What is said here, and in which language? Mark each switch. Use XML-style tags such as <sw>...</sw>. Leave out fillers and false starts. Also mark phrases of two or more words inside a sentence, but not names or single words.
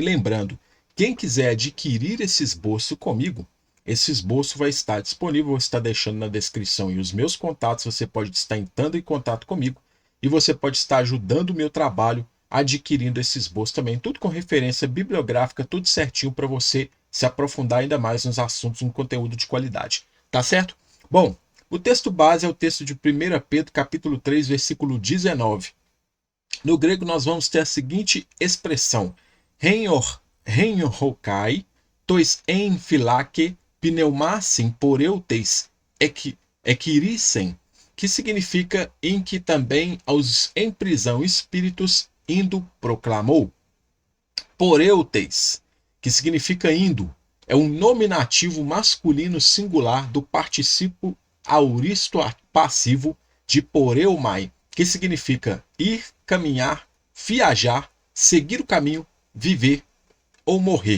<pt>Lembrando, quem quiser adquirir esse esboço comigo, esse esboço vai estar disponível, vou estar deixando na descrição e os meus contatos, você pode estar entrando em contato comigo e você pode estar ajudando o meu trabalho adquirindo esse esboço também, tudo com referência bibliográfica, tudo certinho para você se aprofundar ainda mais nos assuntos, um conteúdo de qualidade. Tá certo? Bom, o texto base é o texto de 1 Pedro, capítulo 3, versículo 19. No grego, nós vamos ter a seguinte expressão:</pt> <el>ἐν ᾧ καὶ τοῖς ἐν φυλακῇ πνεύμασιν πορευθεὶς ἐκήρυξεν,</el> <pt>que significa em que também aos em prisão espíritos indo proclamou. Poreutes, que significa indo, é um nominativo masculino singular do particípio auristo passivo de poreumai, que significa ir, caminhar, viajar, seguir o caminho, viver ou morrer.</pt>